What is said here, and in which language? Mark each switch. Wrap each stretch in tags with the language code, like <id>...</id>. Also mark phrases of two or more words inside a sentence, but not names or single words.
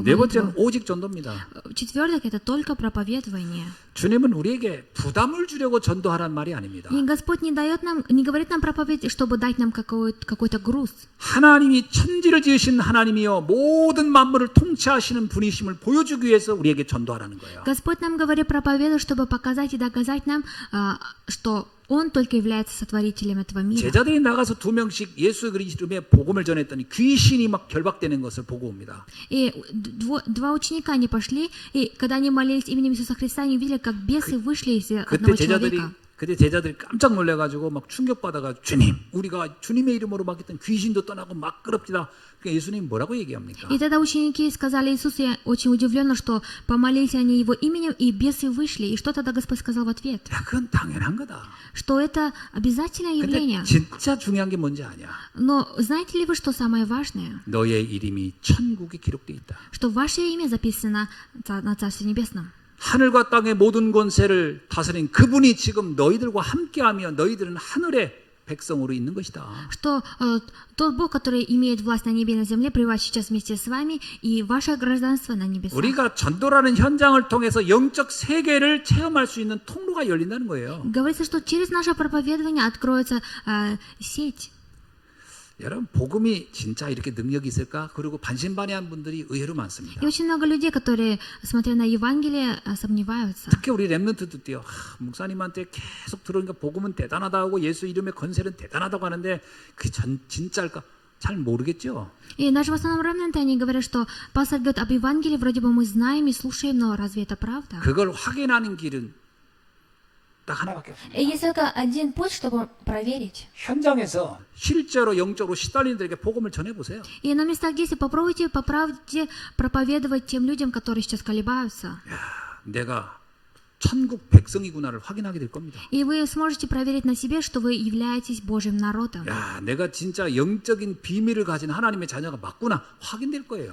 <ko>네</ko> <ru>молитву.</ru> <ko>번째는 오직 전도입니다.</ko> <ru>В-четвертых, это только проповедование.</ru> <ko>주님은 우리에게 부담을 주려고 전도하라는 말이 아닙니다.</ko> <ru>И Господь не говорит нам проповедь, чтобы дать нам какой-то груз.</ru> <ko>하나님이 천지를 지으신 하나님이요 모든 만물을 통치하시는 분이심을 보여주기 위해서 우리에게 전도하라는 거예요.</ko> <ru>Господь нам говорит проповедовать, чтобы показать и доказать нам, что Он только является сотворителем этого мира.</ru> <ko>제자들이 나가서 2명씩 예수 그리스도의 복음을 전했더니 귀신이 막 결박되는 것을 보고 옵니다.</ko> <ru>И два ученика, они пошли, и когда они молились именем Иисуса Христа, они увидели, как бесы вышли из одного человека.</ru> <ko>그때 제자들이 깜짝 놀래가지고 막 충격받아가지고 주님, 우리가 주님의 이름으로 막했던 귀신도 떠나고 막 끌읍시다. 그러니까 예수님 뭐라고 얘기합니까?</ko> <ru>И тогда ученики сказали Иисусу, я очень удивлена, что помолились они Его именем, и бесы вышли. И что тогда Господь сказал в ответ?</ru> <ko>야, 그건 당연한 거다.</ko> <ru>Что это обязательное явление.</ru> <ko>근데 진짜 중요한 게 뭔지 아냐?</ko> <ru>Но знаете ли вы, что самое важное?</ru> <ko>너의 이름이 천국에 기록되어 있다.</ko> <ru>Что ваше имя записано на Царстве Небесном.</ru> <ko>하늘과 땅의 모든 권세를 다스린 그분이 지금 너희들과 함께하며 너희들은 하늘의 백성으로 있는 것이다.</ko> <ru>Что тот Бог, который имеет власть на небе и на земле, пребывает сейчас вместе с вами, и ваше гражданство на небесах.</ru> <ko>우리가 전도라는 현장을 통해서 영적 세계를 체험할 수 있는 통로가 열린다는 거예요.</ko> <ru>Говорится, что через наше проповедование откроется сеть.</ru> <ko>여러분 복음이 진짜 이렇게 능력이 있을까? 그리고 반신반의한 분들이 의외로 많습니다.</ko> <ru>И очень много людей, которые, смотря на Евангелие, сомневаются.</ru> <ko>특히 우리 랩런트들도요. 목사님한테 계속 들으니까 복음은 대단하다 하고 예수 이름의 건세는 대단하다고 하는데 그게 진짜일까? 잘 모르겠죠.</ko> <ru>И даже в основном ремнанты, они говорят, что пастор говорит об Евангелии, вроде бы мы знаем и слушаем, но разве это правда?</ru> <ko>그걸 확인하는 길은 딱 하나밖에 없습니다.</ko> <ru>Есть только один путь, чтобы проверить.</ru> <ko>현장에서 실제로 영적으로 시달리는 들에게 복음을 전해보세요.</ko> <ru>И на местах действия попробуйте по правде проповедовать тем людям, которые сейчас колебаются.</ru> <ko>내가 천국 백성이구나를 확인하게 될 겁니다.</ko> <ru>И вы сможете проверить на себе, что вы являетесь Божьим народом.</ru> <ko>야, 내가 진짜 영적인 비밀을 가진 하나님의 자녀가 맞구나 확인될 거예요.</ko>